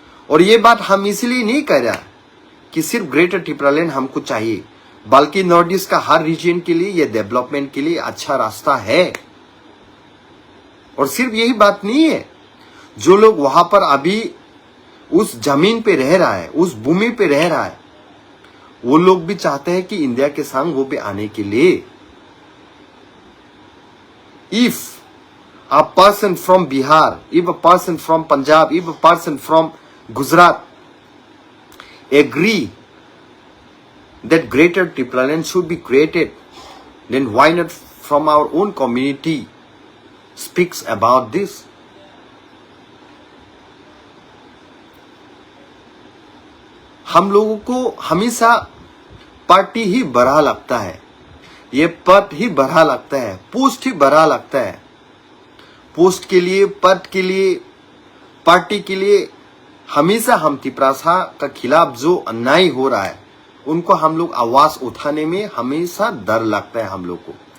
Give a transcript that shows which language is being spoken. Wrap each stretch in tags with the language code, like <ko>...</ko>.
<hi>और ये बात हम इसलिए नहीं कह रहा कि सिर्फ ग्रेटर ट्रिपल हमको चाहिए, बल्कि नॉर्थ ईस्ट का हर रीजन के लिए ये डेवलपमेंट के लिए अच्छा रास्ता है। और सिर्फ यही बात नहीं है, जो लोग वहां पर अभी उस जमीन पे रह रहा है, उस भूमि पे रह रहा है, वो लोग भी चाहते हैं कि इंडिया के संग वो भी आने के लिए।</hi> <en>If a person from Bihar, if a person from Punjab, if a person from Gujarat agree that greater tripel should be created, then why not from our own community speaks about this?</en> <hi>हम लोगों को हमेशा party ही बड़ा लगता है, ये पद ही बड़ा लगता है, पोस्ट ही बड़ा लगता है। पोस्ट के लिए, पद के लिए, पार्टी के लिए हमेशा हम तिपरासा का खिलाफ जो अन्याय हो रहा है उनको हम लोग आवाज उठाने में हमेशा डर लगता है हम लोग को।</hi>